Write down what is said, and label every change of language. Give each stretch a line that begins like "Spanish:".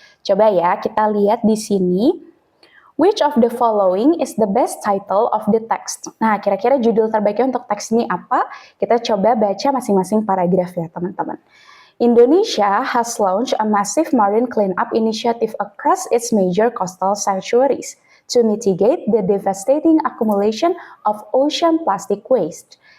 Indonesian: Coba ya, kita lihat di sini,
English: which of the following is the best title of the text?
Indonesian: Nah, kira-kira judul terbaiknya untuk teks ini apa? Kita coba baca masing-masing paragraf ya, teman-teman.
English: Indonesia has launched a massive marine cleanup initiative across its major coastal sanctuaries to mitigate the devastating accumulation of ocean plastic waste.